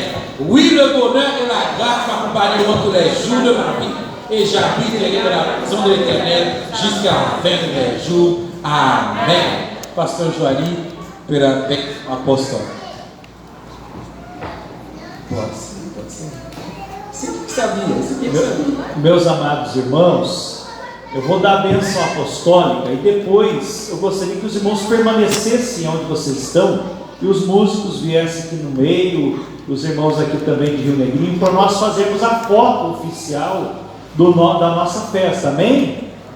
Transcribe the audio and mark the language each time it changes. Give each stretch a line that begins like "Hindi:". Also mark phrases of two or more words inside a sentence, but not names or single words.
French: Oui, le bonheur et la grâce m'accompagneront tous les jours de ma vie. Et j'habiterai dans la maison de l'Éternel jusqu'à la fin de mes jours. Amen. Pasteur Joali, Pédagog Apostole. C'est que sabia?
Portuguese: Meus amados irmãos, eu vou dar a bênção apostólica e depois eu gostaria que os irmãos permanecessem onde vocês estão e os músicos viessem aqui no meio, os irmãos aqui também de Rio Negrinho, para nós fazermos a foto oficial da nossa festa, amém?